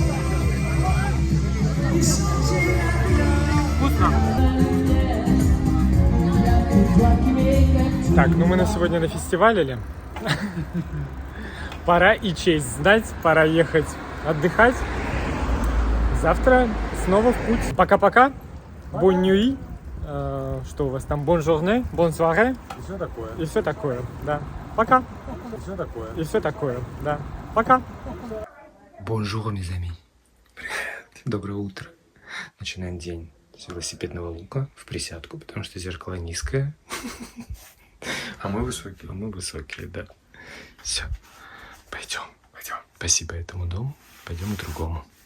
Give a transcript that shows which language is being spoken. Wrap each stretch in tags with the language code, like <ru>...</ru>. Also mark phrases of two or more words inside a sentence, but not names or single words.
<ru>Вкусно. Так, ну мы на сегодня на фестивале. Пора и честь знать, пора ехать отдыхать. Завтра снова в путь. Пока-пока.</ru> <fr>Bonne nuit.</fr> <ru>Что у вас там?</ru> <fr>Bonne journée, bonne soirée.</fr> <ru>И все такое. И все такое, да. Пока. И все такое. И все такое, да. Пока.</ru> <fr>Бонжур, mes amis.</fr> <ru>Привет. Доброе утро. Начинаем день с велосипедного лука в присядку, потому что зеркало низкое. А мы высокие. А мы высокие, да. Все. Пойдем. Спасибо этому дому. Пойдем к другому.</ru>